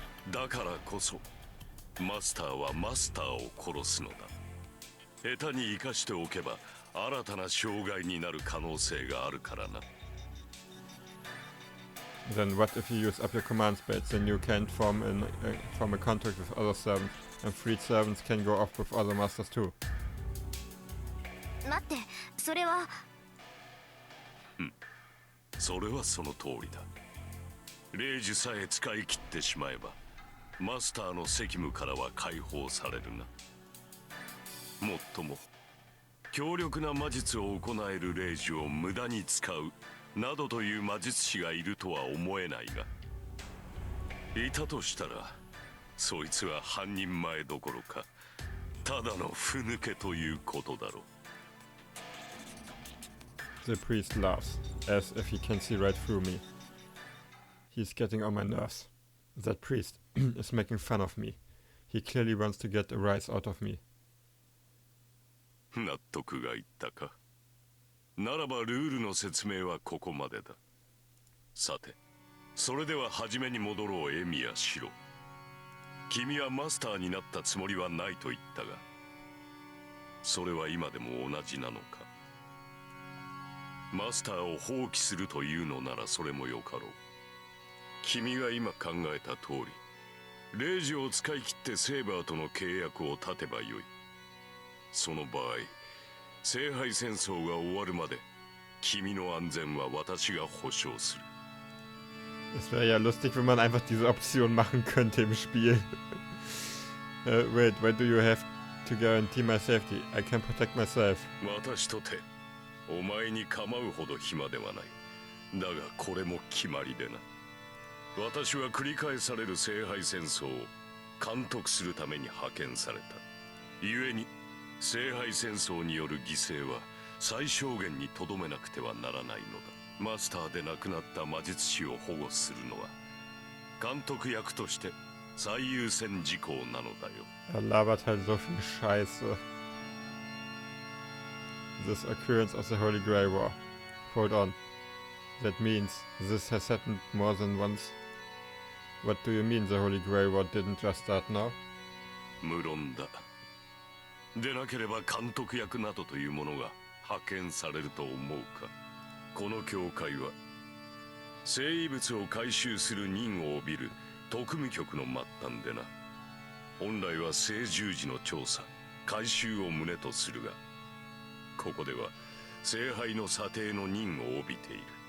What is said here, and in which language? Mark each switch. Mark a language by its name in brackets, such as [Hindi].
[Japanese] だからこそマスターはマスターを殺すのだ。下手に生かしておけば新たな障害になる可能性があるからな。 [English] Then what if you use up your command spells? Then you can form a contract with other servants, and freed servants can go off with other masters too. [Japanese] 待って、それは。それはその通りだ。霊樹さえ使い切ってしまえば、マスターの責務からは解放されるな。もっとも、強力な魔術を行える霊樹を無駄に使うなどという魔術師がいるとは思えないが、いたとしたら、そいつは半人前どころか、ただのふぬけということだろう。 [English] The priest laughs, as if he can see right through me. He's getting on my nerves. That priest is making fun of me. He clearly wants to get a rise out of me. [Japanese] 納得がいったか。ならばルールの説明はここまでだ。さて、それでは初めに戻ろうエミヤシロ。君はマスターになったつもりはないと言ったが、それは今でも同じなのか。マスターを放棄するというのならそれもよかろう。君が今考えた通り、霊樹を使い切ってセーバーとの契約を立てばよい。その場合、聖杯戦争が終わるまで、君の安全は私が保証する。 [German] Es wäre ja lustig, wenn man einfach diese Option machen könnte im Spiel. [English] Wait, why do you have to guarantee my safety? I can protect myself. [Japanese] 私とてお前に構うほど暇ではない。だがこれも決まりでな。私は繰り返される聖杯戦争を監督するために派遣された。故に聖杯戦争による犠牲は最小限にとどめなくてはならないのだ。マスターで亡くなった魔術師を保護するのは監督役として最優先事項なのだよ。 [German] Labert halt so viel Scheiße. [English] This occurrence of the Holy Grail War. Hold on. That means this has happened more than once. What do you mean the Holy Grail War didn't just start now? [Japanese] 無論だ。でなければ監督役などというものが派遣されると思うか。この教会は聖遺物を回収する任を帯びる特務局の末端でな。本来は聖十字の調査回収を旨とするが、ここでは聖杯の査定の任を帯びている。